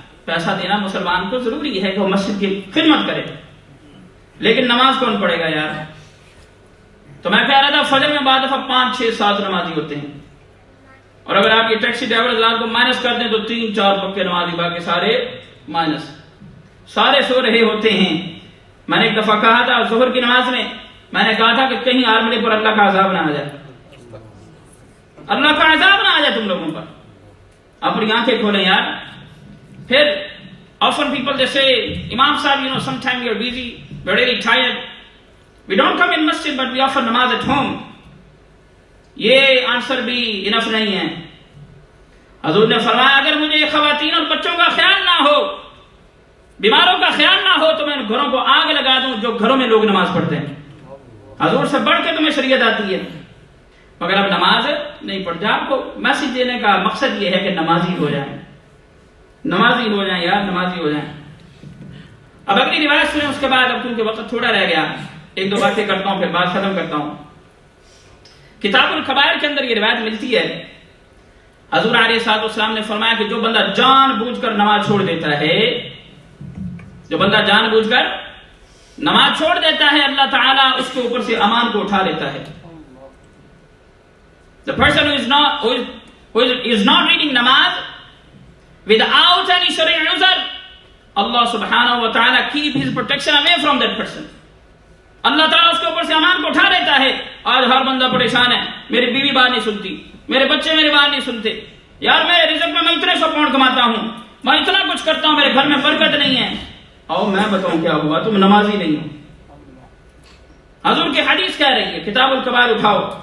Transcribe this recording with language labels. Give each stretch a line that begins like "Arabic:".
Urdu: پیسہ دینا مسلمان کو ضروری ہے کہ وہ مسجد کی خدمت کرے, لیکن نماز کون پڑھے گا یار؟ تو میں کہہ رہا تھا فجر میں بعد دفعہ 5 6 7 نمازی ہوتے ہیں, اور اگر آپ یہ ٹیکسی ڈرائیور حضرات کو مائنس کر دیں تو 3 4 پکے نمازی, باقی سارے مائنس, سارے سو رہے ہوتے ہیں. میں نے ایک دفعہ کہا تھا ظہر کی نماز میں, میں نے کہا تھا کہ کہیں آرملے پر اللہ کا عذاب نہ آ جائے, اللہ کا عذاب نہ آ جائے تم لوگوں پر. اپنی آنکھیں کھولیں یار.
English: پھر often people they say, Imam Sahib, you know, sometimes we are busy, we are really tired, we don't come in masjid but we offer namaz at home.
Urdu: یہ آنسر بھی انف نہیں ہے. حضور نے فرمایا اگر مجھے خواتین اور بچوں کا خیال نہ ہو, بیماروں کا خیال نہ ہو, تو میں گھروں کو آگ لگا دوں جو گھروں میں لوگ نماز پڑھتے ہیں. حضور سے بڑھ کے تمہیں شریعت آتی ہے, مگر اب نماز نہیں پڑھتے. آپ کو میسج دینے کا مقصد یہ ہے کہ نمازی ہو جائیں, نمازی ہو جائیں یار, نمازی ہو جائیں. اب اگلی روایت سنیں, اس کے بعد اب کیونکہ وقت تھوڑا رہ گیا, 1 2 باتیں کرتا ہوں پھر بات ختم کرتا ہوں. کتاب الکبائر کے اندر یہ روایت ملتی ہے. حضور علیہ الصلوۃ والسلام نے فرمایا کہ جو بندہ جان بوجھ کر نماز چھوڑ دیتا ہے, جو بندہ جان بوجھ کر نماز چھوڑ دیتا ہے, اللہ تعالیٰ اس کے اوپر سے امان کو اٹھا لیتا ہے.
English: The person who is not reading namaz without any shari'i uzr, Allah subhanahu wa ta'ala keep his protection away from that person.
Urdu: اللہ تعالیٰ اس کے اوپر سے امان کو اٹھا لیتا ہے. آج ہر بندہ پریشان ہے, میری بیوی بات نہیں سنتی, میرے بچے میری بات نہیں سنتے, یار میرے رزق میں اتنے 100 پاؤنڈ کماتا ہوں, میں اتنا کچھ کرتا ہوں, میرے گھر میں برکت نہیں ہے. اور میں بتاؤں کیا ہوا, تم نمازی نہیں ہو. حضور کی حدیث کہہ رہی ہے کتاب الکبائر اٹھاؤ.